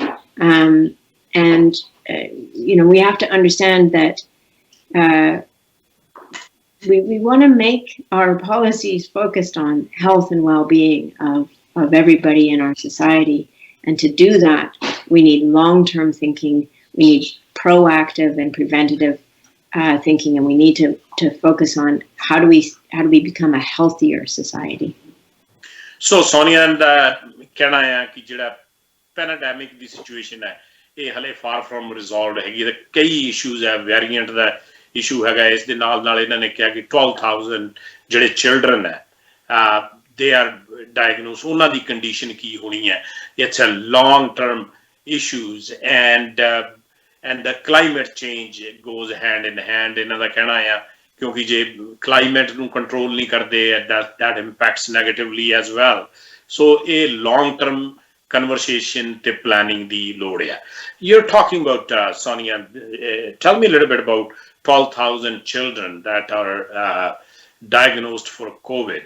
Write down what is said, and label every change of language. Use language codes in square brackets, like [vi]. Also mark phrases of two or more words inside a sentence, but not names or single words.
[en] You know, we have to understand that we want to make our policies focused on health and well-being of everybody in our society. And to do that, we need long-term thinking. We need proactive and preventative thinking, and we need to focus on how do we become a healthier society. [pa] ਸੋ ਸੋਨੀਆ ਦਾ ਕਹਿਣਾ ਆ ਕਿ ਜਿਹੜਾ ਪੈਰਾਡੈਮਿਕ ਦੀ ਸਿਚੁਏਸ਼ਨ ਹੈ ਇਹ ਹਲੇ [en] far from resolved [pa] ਹੈਗੀ ਤੇ ਕਈ ਇਸ਼ੂਜ਼ ਹੈ ਵੇਰੀਐਂਟ ਦਾ ਇਸ਼ੂ ਹੈਗਾ ਇਸ ਦੇ ਨਾਲ ਇਹਨਾਂ ਨੇ ਕਿਹਾ ਕਿ 12,000 ਜਿਹੜੇ ਚਿਲਡਰਨ ਹੈ [en] they are diagnosed [pa] ਉਹਨਾਂ ਦੀ ਕੰਡੀਸ਼ਨ ਕੀ ਹੋਣੀ ਹੈ [en] it's a long term issues and the climate change goes hand in hand [pa] ਇਹਨਾਂ ਦਾ ਕਹਿਣਾ ਆ ਕਿਉਂਕਿ ਜੇ ਕਲਾਈਮੇਟ ਨੂੰ ਕੰਟਰੋਲ ਨਹੀਂ ਕਰਦੇ [en] that impacts negatively as well so a long term conversation to planning the load here. You're talking about Sonia. Tell me a little bit about 12,000 children that are diagnosed for COVID.